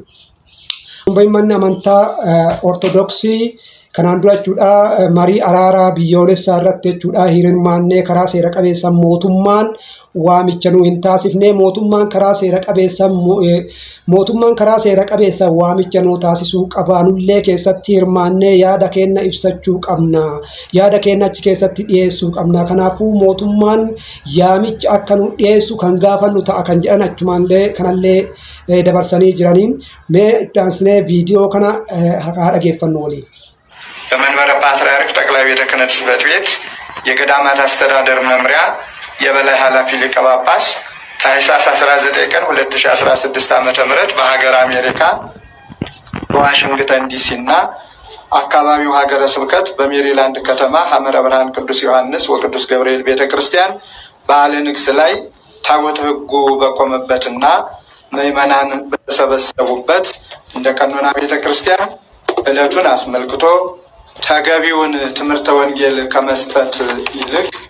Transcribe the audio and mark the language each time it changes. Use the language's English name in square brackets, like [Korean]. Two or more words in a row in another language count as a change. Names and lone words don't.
[Oromo] Manni amantaa Ortodoksii kanaan dura jechuudha marii araaraa biyyoolessaa irratti jechuudha hirmaannee karaa seera qabeessa mootummaan waamicha nu hin taasifne mootummaan karaa seera qabeessa waamicha nu taasisuu qabaanullee keessatti hirmaannee yaada keenya ibsachuu qabna. Yaada keenya achi keessatti dhiyeessuu qabna. Kanaafuu mootummaan yaamicha akka nu dhiyeessu kan gaafannu ta'a kan jedhan achumallee kanallee dabarsanii jiranii. Mee itti aansinee viidiyoo kana haa dhageeffannu waliin. [Amharic] በመንበረ ፓትርያርክ ጠቅላይ ቤተ ክህነት ጽሕፈት ቤት የገዳማት አስተዳደር መምሪያ የበላይ ኃላፊ ሊቀ ጳጳስ ታኅሳስ 19 ቀን 2016 ዓ.ም በሀገር አሜሪካ በዋሽንግተን ዲሲ እና አካባቢው ሀገረ ስብከት በሜሪላንድ ከተማ ሐመረ ብርሃን ቅዱስ ዮሐንስ ወቅዱስ ገብርኤል ቤተ ክርስቲያን በዓለ ንግሥ ላይ ታቦተ ሕጉ በቆመበትና ምዕመናን በተሰበሰቡበት እንደ ቀኖና ቤተ ክርስቲያን ዕለቱን አስመልክቶ ተገቢውን ትምህርተ ወንጌል ከመስጠት ይልቅ